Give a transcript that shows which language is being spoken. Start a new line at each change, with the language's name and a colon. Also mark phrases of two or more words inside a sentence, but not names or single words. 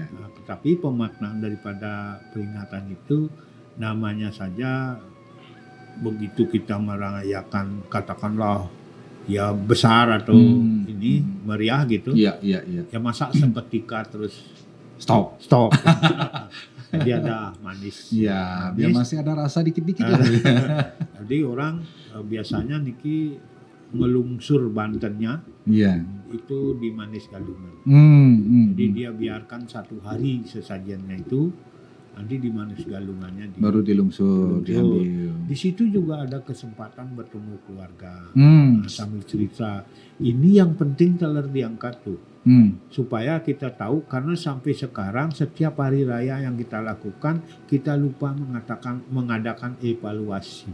Indonesian: Nah, tetapi pemaknaan daripada peringatan itu namanya saja begitu kita merayakan katakanlah ya besar atau ini meriah gitu, Iya, iya, iya. ya masa seketika terus Stop. stop. Jadi ada manis. Iya, biar Manis. masih ada rasa dikit-dikit lah. Jadi orang biasanya niki ngelungsur Bantennya Iya. itu di Manis Galungan. Jadi dia biarkan 1 hari sesajennya itu, nanti di Manis Galungannya Baru dilungsur, Dilungsur. diambil. Di situ juga ada kesempatan bertemu keluarga, Hmm. sambil cerita. Ini yang penting teler diangkat tuh, supaya kita tahu, karena sampai sekarang setiap hari raya yang kita lakukan kita lupa mengadakan evaluasi.